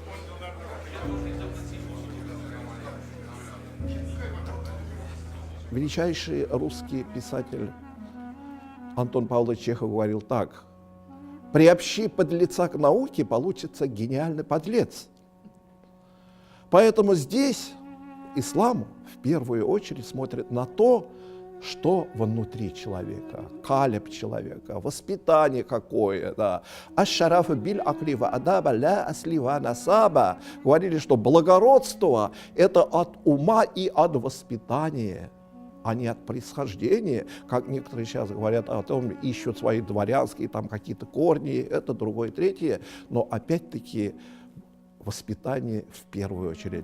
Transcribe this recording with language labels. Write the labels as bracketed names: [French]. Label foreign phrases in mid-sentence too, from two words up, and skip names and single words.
[Russian] Величайший русский писатель Антон Павлович Чехов говорил так: «Приобщи подлеца к науке, получится гениальный подлец». Поэтому здесь ислам в первую очередь смотрит на то, что внутри человека, калеб человека, воспитание какое, да. [Arabic] الشرف بالعقل والأدب لا بالأصل والنسب. [Russian] Говорили, что благородство – это от ума и от воспитания, а не от происхождения, как некоторые сейчас говорят о том, ищут свои дворянские там какие-то корни, это другое, третье. Но опять-таки воспитание в первую очередь.